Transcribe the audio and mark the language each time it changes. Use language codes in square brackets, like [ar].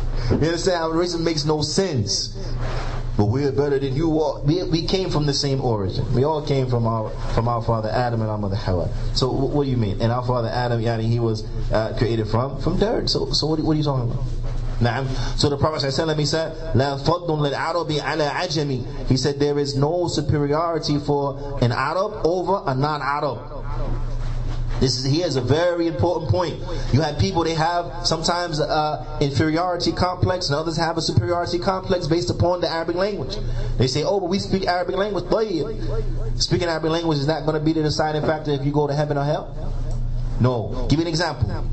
[en] You understand how racism makes no sense? but we're better than you all. We came from the same origin. We all came from our father Adam and our mother Hawa. So what do you mean? And our father Adam, he was created from dirt. So what are you talking about? So the Prophet ﷺ, he said, [ar] لا فضل للعرب على عجمي. [en] He said there is no superiority for an Arab over a non-Arab. Here's a very important point. You have people, they have sometimes inferiority complex, and others have a superiority complex based upon the Arabic language. They say, oh, but we speak Arabic language. Speaking Arabic language is not going to be the deciding factor if you go to heaven or hell? No. Give me an example.